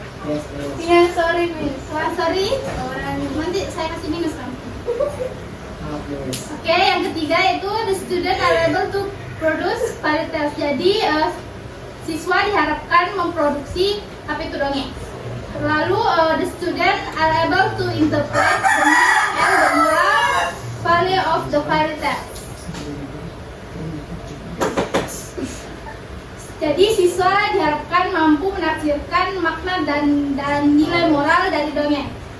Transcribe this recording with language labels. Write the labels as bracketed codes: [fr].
[en] Yes, Miss. [id] Iya, sorry, Miss. Wah, sorry. Nanti saya kasih minus kan. Maaf, Miss. Oke, yang ketiga itu [en] the student are able to produce fairy tales. [id] Jadi siswa diharapkan memproduksi apa itu dongeng. Lalu [en] the student are able to interpret the meaning and the moral value of the fairy tale. [id] Jadi siswa diharapkan mampu menafsirkan makna dan nilai moral dari dongeng.